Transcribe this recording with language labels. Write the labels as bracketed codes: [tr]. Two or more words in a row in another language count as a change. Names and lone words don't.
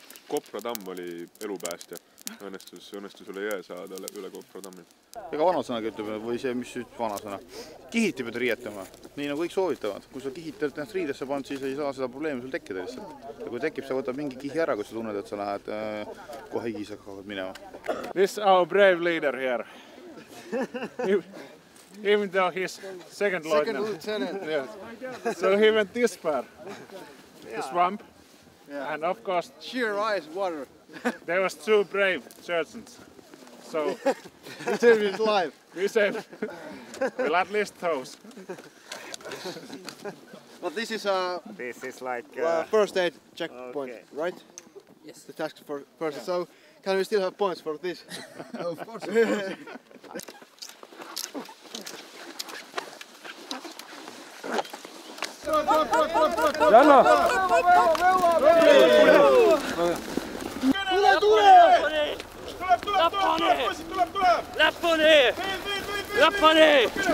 [et] Kopra tamm oli elupäästja. Õnnestus üle jõe saada üle Kopra tammi. Ega vanasõnaga ütleb, või see, mis vanasõna. Kihiti pead riietama, nii nagu kõik soovitavad. Kui sa kihitad ennast riidesse pannud, siis ei saa seda probleemi sul tekkida lihtsalt. Ja kui tekib, sa võtab mingi kihi ära, kui sa tunned, et sa lähed kohe higis hakkavad minema. [en] This is our brave leader here. Even though he's second lieutenant. Yes. So he went this far, the swamp, and of course sheer ice water. There was 2 brave surgeons. So he saved his life. We saved, well, at least those. But this is like first aid checkpoint, okay. Right? Yes. The task for person. Yeah. So can we still have points for this? Of course. Janno! Läppani!